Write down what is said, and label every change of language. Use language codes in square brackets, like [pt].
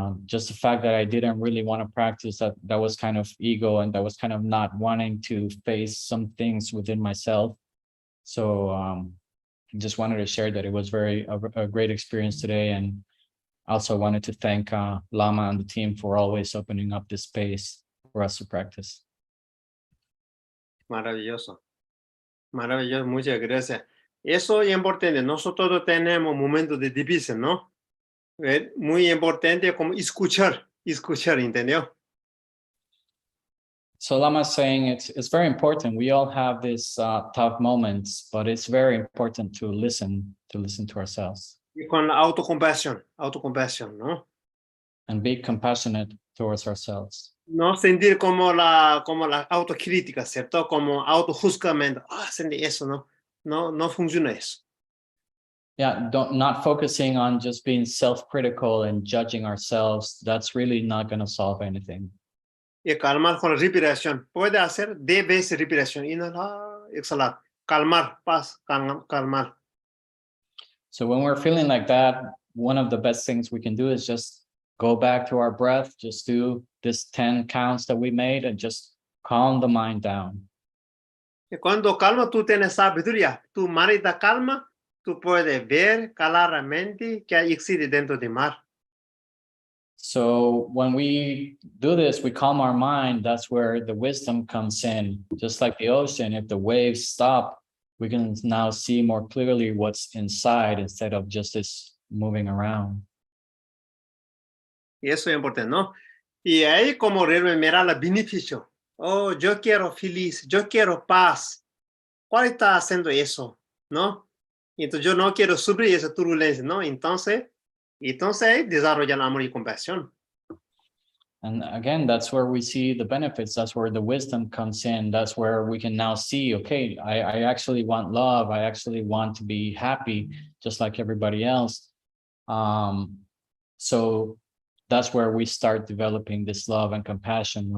[en] Just the fact that I didn't really want to practice, that was kind of ego, and that was kind of not wanting to face some things within myself. So just wanted to share that it was a great experience today, and also wanted to thank Lama and the team for always opening up this space for us to practice. [es] Maravilloso. Maravilloso, muchas gracias. Eso es importante. Nosotros tenemos momentos de difícil, ¿no? Muy importante como escuchar, ¿entendió? [en] So Lama is saying it's very important. We all have these tough moments, but it's very important to listen to ourselves. [es] Y con la autocompasión, ¿no? [en] And be compassionate towards ourselves. [es] No sentir como la autocrítica, ¿cierto? Como autojuzgamiento. Sentí eso, ¿no? No funciona eso. [en] Yeah, not focusing on just being self-critical and judging ourselves. That's really not going to solve anything. [es] Y calmar con la respiración. Puede hacer 10 veces respiración. Inhalar, exhalar. Calmar, paz, calmar. [en] So when we're feeling like that, one of the best things we can do is just go back to our breath, just do this 10 counts that we made and just calm the mind down. [es] Y cuando calma, tú tienes sabiduría. Tu manita calma, tú puedes ver claramente que existe dentro del mar. [en] So when we do this, we calm our mind. That's where the wisdom comes in. Just like the ocean, if the waves stop, we can now see more clearly what's inside instead of just this moving around. [es] Y eso es importante, ¿no? Y ahí como mirar el beneficio. Oh, yo quiero feliz, yo quiero paz. ¿Cuál está haciendo eso? ¿No? Y entonces yo no quiero sufrir esa turbulencia, ¿no? Entonces desarrollar amor y compasión. [en] And again, that's where we see the benefits. That's where the wisdom comes in. That's where we can now see, okay, I actually want love. I actually want to be happy, just like everybody else. So that's where we start developing this love and compassion.